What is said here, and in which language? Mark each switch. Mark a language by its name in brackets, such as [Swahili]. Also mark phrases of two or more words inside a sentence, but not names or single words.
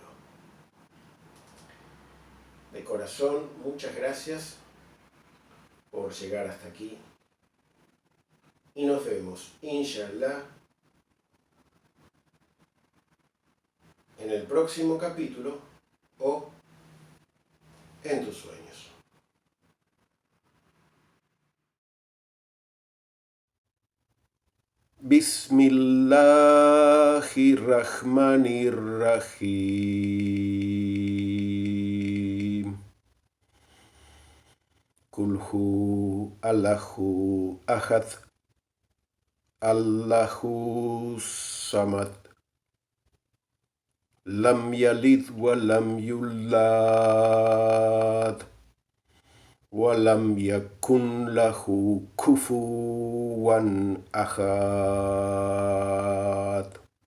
[Spanish] De corazón, muchas gracias por llegar hasta aquí, y nos vemos, inshallah, en el próximo capítulo o en tus sueños. [Arabic] Bismillahirrahmanirrahim. قل هو الله أحد الله الصمد لم يلد ولم يولد ولم يكن له كفوا أحد.